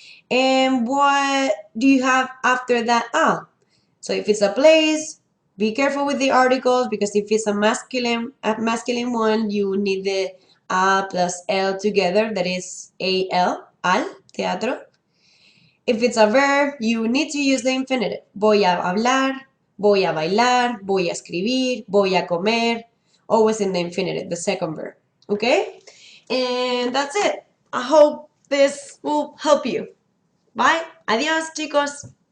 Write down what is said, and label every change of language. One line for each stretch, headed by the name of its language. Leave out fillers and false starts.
English: And what do you have after that a? So if it's a place, be careful with the articles, because if it's a masculine one, you need the a plus l together. That is al, teatro. If it's a verb, you need to use the infinitive.
Spanish: Voy a hablar, voy a bailar, voy a escribir, voy a comer.
English: Always in the infinitive, the second verb. Okay? And that's it. I hope this will help you. Bye.
Spanish: Adiós, chicos.